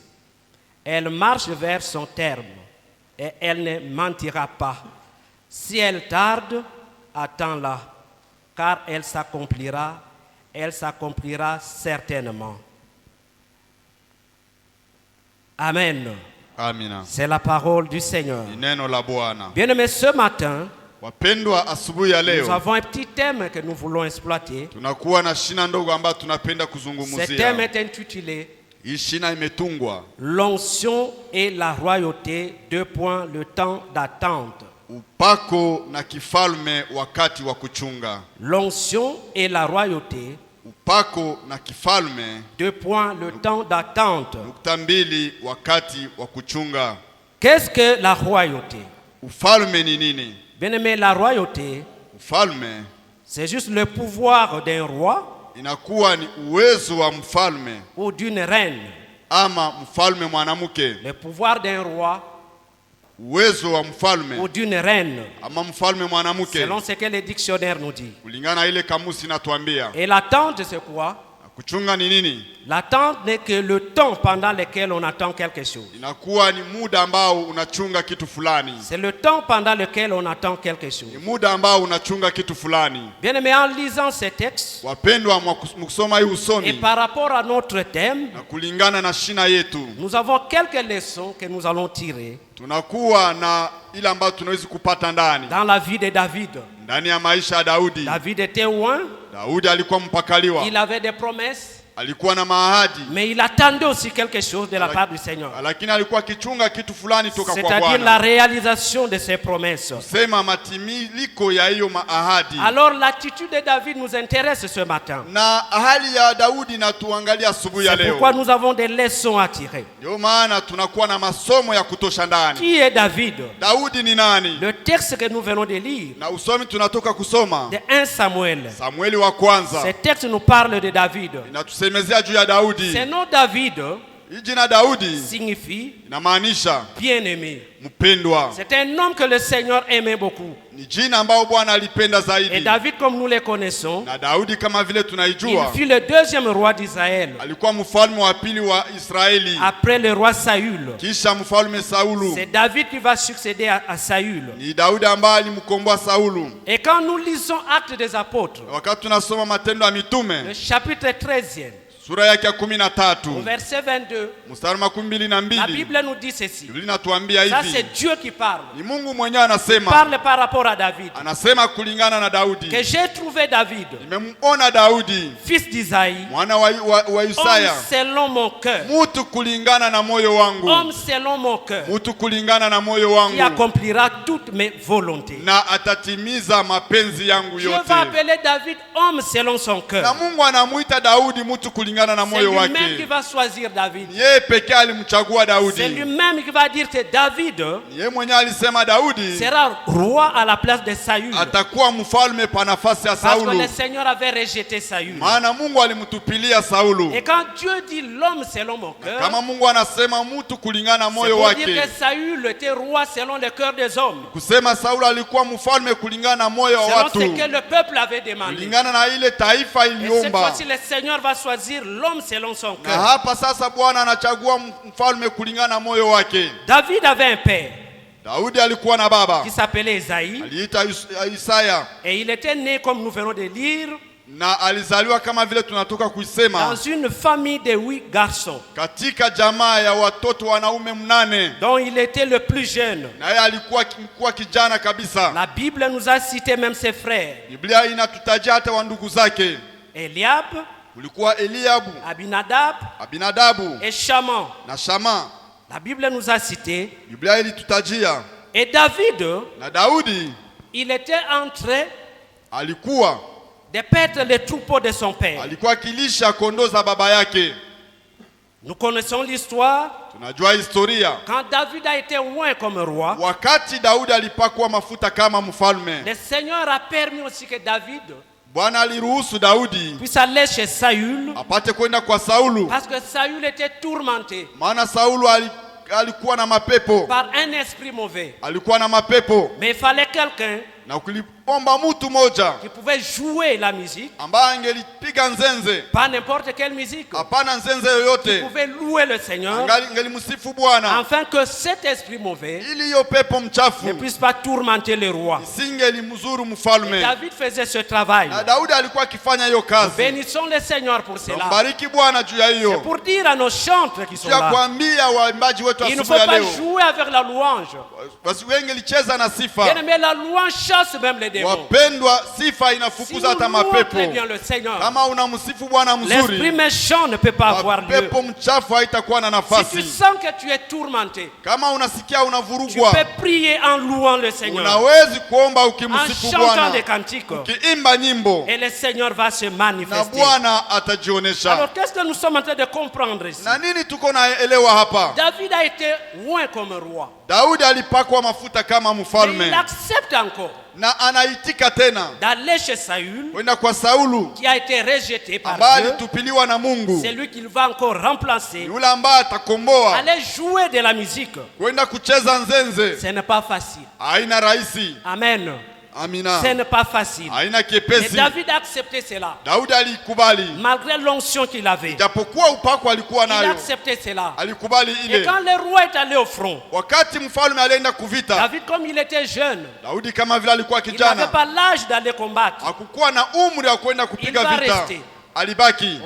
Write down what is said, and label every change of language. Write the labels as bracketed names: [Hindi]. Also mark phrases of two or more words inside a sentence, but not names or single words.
[French] Elle marche vers son terme et elle ne mentira pas. Si elle tarde, attends-la, car elle s'accomplira certainement. Amen. [Swahili] Amina. [French] C'est la parole du Seigneur. [Swahili] Ni neno la Bwana. [French] Bien-aimés, ce matin, [Swahili] Wapendwa, asubuhi ya [French] nous [Swahili] leo [French] avons un petit thème que nous voulons exploiter. [Swahili] tunakuwa na shina ndogo ambayo tunapenda [French] Ce thème [Swahili] kuzungumzia. [French] est intitulé [Swahili] Hii shina imetungwa [French] L'onction et la royauté, le temps d'attente. [Swahili] upako na kifalme wakati wa kuchunga. [French] L'onction et la royauté, [Swahili] Upako na kifalme, [French] le temps d'attente. [Swahili] nukta mbili, wakati wa kuchunga. [French] Qu'est-ce que la royauté? [Swahili] Ufalme ni nini? [French] Bien-aimé, la royauté, [Swahili] Ufalme [French] c'est juste le pouvoir d'un roi [Swahili] inakuwa ni uwezo wa mfalme [French] ou d'une reine. [Swahili] ama mfalme mwanamke. [French] Le pouvoir d'un roi [Swahili] Uwezo wa mfalme [French] ou d'une reine, [Swahili] ama mfalme mwanamke, [French] selon ce que le dictionnaire nous dit. [Swahili] kulingana ile kamusi inatuambia. [French] Et l'attente, c'est quoi? [Swahili] Na kuchunga ni nini? [French] L'attente n'est que le temps pendant lequel on attend quelque chose. [Swahili] Inakuwa ni muda ambao unachunga kitu fulani. [French] C'est le temps pendant lequel on attend quelque chose. [Swahili] Ni muda ambao unachunga kitu fulani. [French] Bien-aimé, en lisant ces textes, [Swahili] Wapendwa, mkusoma hii [French] et [Swahili] usomi [French] par rapport à notre thème, [Swahili] na kulingana na shina yetu, [French] nous avons quelques leçons que nous allons tirer [Swahili] tunakuwa na ile ambayo tunaweza kupata ndani [French] dans la vie de David. [Swahili] ndani ya maisha ya Daudi. [French] David était loin, [Swahili] Daudi alikuwa mpakaliwa, [French] il avait des promesses, [Swahili] alikuwa na maahadi, [French] mais il attendait aussi quelque chose de la part du Seigneur. [Swahili] lakini alikuwa akichunga kitu fulani toka kwa [French] C'est-à-dire la [Swahili] Bwana, [French] réalisation de ses promesses. [Swahili] sema matimiliko ya hiyo maahadi. [French] Alors l'attitude de David nous intéresse ce matin. [Swahili] Na hali ya Daudi na tuangalia asubuhi ya [French] C'est [Swahili] leo. [French] pourquoi nous avons des leçons à tirer. [Swahili] Ndio maana tunakuwa na masomo ya kutosha ndani. [French] Qui est David? [Swahili] Daudi ni nani? [French] Le texte que nous venons de lire, [Swahili] Na usomi tunatoka kusoma [French] de 1 Samuel, [Swahili] Samueli wa kwanza, [French] ce texte nous parle de David. [Swahili] inatusemezea juu ya Daudi. [French] Ce nom David [Swahili] Hii jina Daudi [French] signifie [Swahili] inamaanisha [French] bien-aimé. [Swahili] mpendwa. [French] C'est un homme que le Seigneur aimait beaucoup. [Swahili] Ni jina ambao Bwana alipenda [French] Et [Swahili] zaidi. [French] David, comme nous le connaissons, [Swahili] Na Daudi kama vile [French] il [Swahili] tunaijua, [French] fut le deuxième roi d'Israël, [Swahili] alikuwa mfalme wa pili wa Israeli [French] après le roi Saül. [Swahili] kisha mfalme Saulu. [French] C'est David qui va succéder à Saül. [Swahili] Ni Daudi ambaye alimkomboa Saulu. [French] Et quand nous lisons Actes des Apôtres, [Swahili] Wakati tunasoma Matendo ya [French] le [Swahili] Mitume [French] chapitre 13e, [Swahili] sura yake ya [French] au [Swahili] 13 [French] verset 22, [Swahili] mstari wa 12, [French] la Bible nous dit ceci. [Swahili] Biblia inatuambia [French] Ça, [Swahili] hivi, [French] c'est Dieu qui parle. [Swahili] ni Mungu mwenyewe anasema, [French] Parle par rapport à David. [Swahili] anasema kulingana na Daudi, [French] Que j'ai trouvé David, [Swahili] nimemuona Daudi [French] fils d'Isaïe, [Swahili] mwana wa [French] homme [Swahili] Isaya, [French] selon mon cœur. [Swahili] mutu kulingana na moyo wangu, [French] Homme selon mon cœur, [Swahili] mutu kulingana na moyo [French] qui [Swahili] wangu, [French] accomplira toutes mes volontés. [Swahili] na atatimiza mapenzi yangu [French] Dieu [Swahili] yote. [French] va appeler David homme selon son [Swahili] Na [French] cœur. [Swahili] Mungu anamuita Daudi mutu kulingana na [French] C'est [Swahili] moyo [French] lui-même qui [Swahili] wake. [French] va choisir David. [Swahili] Yeye pekee alimchagua [French] C'est [Swahili] Daudi. [French] lui-même qui va dire que David [Swahili] Yeye mwenyewe alisema Daudi [French] sera roi à la place de Saül. [Swahili] atakuwa mfalme pa nafasi ya [French] Parce que [Swahili] Saulu, [French] le Seigneur avait rejeté Saül. [Swahili] maana Mungu alimtupilia Saulu. [French] Et quand Dieu dit l'homme selon mon cœur, [Swahili] Kama Mungu anasema mtu kulingana na [French] c'est [Swahili] moyo [French] pour dire [Swahili] wake, [French] que Saül était roi selon le cœur des hommes. [Swahili] kusema Saulu alikuwa mfalme kulingana na moyo wa [French] Selon [Swahili] watu, [French] ce que le peuple avait demandé. [Swahili] kulingana na ile taifa [French] Et cette [Swahili] iliomba. [French] fois-ci, le Seigneur va choisir l'homme selon son [Swahili] Na [French] cœur. [Swahili] hapa sasa Bwana anachagua mfalme kulingana na moyo wake. [French] David avait un père [Swahili] Daudi alikuwa na baba [French] qui s'appelait Isaïe. [Swahili] aliita Isaya, [French] Et il était né, comme nous venons de lire, [Swahili] na alizaliwa kama vile tunatoka kuisema [French] dans une famille de 8 garçons, [Swahili] katika jamaa ya watoto wanaume 8, [French] dont il était le plus jeune. [Swahili] na yeye alikuwa kijana kabisa. [French] La Bible nous a cité même ses frères. [Swahili] Biblia inatutajia hata wa ndugu zake, [French] Eliab, [Swahili] kulikuwa Eliabu, [French] Abinadab [Swahili] Abinadabu [French] et Shaman. [Swahili] na Shama. [French] La Bible nous a cité. [Swahili] Biblia ilitutajia. [French] Et David, [Swahili] Na Daudi [French] il était en train [Swahili] alikuwa [French] de perdre les troupeaux de son père. [Swahili] akilisha kondoo za baba yake. [French] Nous connaissons l'histoire. [Swahili] Tunajua historia. [French] Quand David a été loin comme roi, [Swahili] Wakati Daudi alipakwa mafuta kama mfalme, [French] le Seigneur a permis aussi que David [Swahili] Bwana aliruhusu Daudi [French] puisse aller chez Saül, [Swahili] apate kwenda kwa Saulu, [French] parce que Saül était tourmenté [Swahili] maana Saulu alikuwa na mapepo, [French] par un esprit mauvais. [Swahili] alikuwa na mapepo. [French] Mais il fallait quelqu'un [Swahili] na kulipomba mtu moja [French] qui pouvait jouer la musique, [Swahili] ambaye angelipiga nzenze, [French] pas n'importe quelle musique, [Swahili] hapana nzenze [French] qui [Swahili] yoyote, [French] pouvait louer le Seigneur, [Swahili] angelimsifu Bwana, [French] afin que cet esprit mauvais [Swahili] ili hiyo pepo [French] ne [Swahili] mchafu [French] puisse pas tourmenter le roi. [Swahili] isingelimzuru [French] Et [Swahili] mfalme. [French] David faisait ce travail. [Swahili] Na Daudi alikuwa akifanya hiyo kazi. [French] Bénissons le Seigneur pour cela. [Swahili] Mbariki Bwana juu ya [French] C'est [Swahili] hiyo. [French] pour dire à nos chantres qui sont [Swahili] Pia [French] là, [Swahili] kuambia waimbaji wetu [French] il ne [Swahili] asubuhi [French] faut [Swahili] ya [French] pas [Swahili] leo, [French] jouer avec la louange. [Swahili] basi wengi licheza na sifa. [French] Bien aimé, la louange chasse même les démons. [Swahili] Wapendwa, sifa [French] Si [Swahili] inafukuza [French] nous [Swahili] hata [French] louons [Swahili] mapepo. [French] très bien le Seigneur, [Swahili] Kama unamsifu Bwana [French] l'esprit [Swahili] mzuri, [French] méchant ne peut pas avoir lieu. [Swahili] pepo mchafu haitakuwa na [French] Si tu [Swahili] nafasi. [French] sens que tu es tourmenté, [Swahili] Kama unasikia [French] tu [Swahili] unavurugwa, [French] peux prier en louant le Seigneur, [Swahili] unawezi kuomba [French] en [Swahili] ukimsifu [French] chantant des [Swahili] Bwana, [French] cantiques, [Swahili] ukiimba nyimbo, [French] et le Seigneur va se [Swahili] na [French] manifester. [Swahili] Bwana atajionesha. [French] Alors qu'est-ce que nous sommes en train de comprendre ici? [Swahili] Na nini tuko naelewa hapa? [French] David a été loin comme roi, [Swahili] Daudi alipakwa mafuta kama [French] mais il [Swahili] mfalme [French] accepte encore [Swahili] na anaitika tena [French] d'aller chez Saül, [Swahili] kwenda kwa Saulu [French] qui a été rejeté par [Swahili] ambaye [French] Dieu. [Swahili] alitupiliwa na Mungu, [French] C'est lui qu'il va encore remplacer. [Swahili] yule ambaye atakomboa, [French] Aller jouer de la musique, [Swahili] kwenda kucheza nzenze. [French] ce n'est pas facile. [Swahili] Haina rahisi. [French] Amen. [Swahili] Amina. [French] Ce n'est pas facile. [Swahili] Haina [French] Et [Swahili] kiepesi. [French] David a accepté cela. [Swahili] Daudi alikubali, [French] Malgré l'onction qu'il avait, [Swahili] japokuwa upako alikuwa [French] il a [Swahili] nayo, [French] accepté cela. [Swahili] alikubali [French] Et [Swahili] ile. [French] quand le roi est allé au front, [Swahili] Wakati mfalme alienda kuvita, [French] David, comme il était jeune, [Swahili] Daudi kama vile alikuwa [French] il n'avait [Swahili] kijana, [French] pas l'âge d'aller combattre. [Swahili] hakukuwa na umri wa kwenda kupiga [French] Il va [Swahili] vita, [French] rester. [Swahili] alibaki.